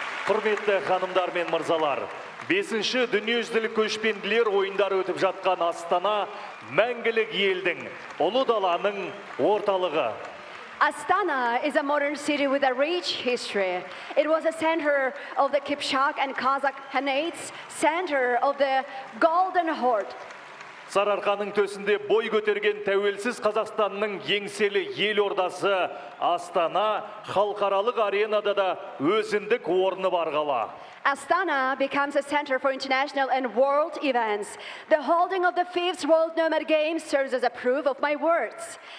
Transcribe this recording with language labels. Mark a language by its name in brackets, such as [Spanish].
[Kazakh] Құрметті ханымдар мен мырзалар, 5-ші дүниежүзілік көшпенділер ойындары өтіп жатқан Астана мәңгілік елдің, ұлы даланың орталығы. [English] Astana is a modern city with a rich history. It was a center of the Kipchak and Kazakh Khanates, center of the Golden Horde. [Kazakh] Сарыарқаның төсінде бой көтерген тәуелсіз Қазақстанның еңселі ел ордасы Астана халықаралық аренада да өзіндік орны бар қала. [English] Astana becomes a center for international and world events. The holding of the 5th World Nomad Games serves as a proof of my words.